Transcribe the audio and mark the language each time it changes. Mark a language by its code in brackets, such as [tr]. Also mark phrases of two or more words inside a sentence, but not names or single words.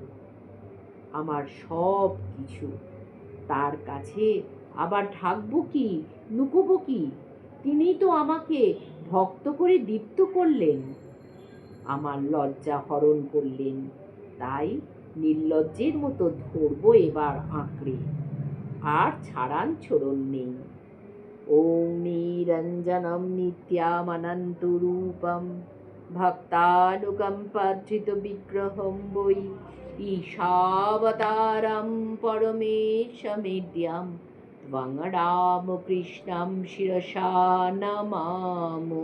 [bn] আমার সব কিছু তার কাছে, আবার ঢাকবো কি, লুকোবো কি? তিনি তো আমাকে ভক্ত করে দীপ্ত করলেন, আমার লজ্জা হরণ করলেন। তাই নির্লজ্জের মতো ধরবো এবার আঁকড়ে, আর ছাড়ান ছোড়ন নেই। [sa] ওম নিরঞ্জনম নিত্যামনন্তরূপম ভক্তানুকম্পার্জিত বিগ্রহম বৈ ঈশাবতারম পরমেশমেদ্যম ত্বং রামকৃষ্ণম শিরসা নমামো।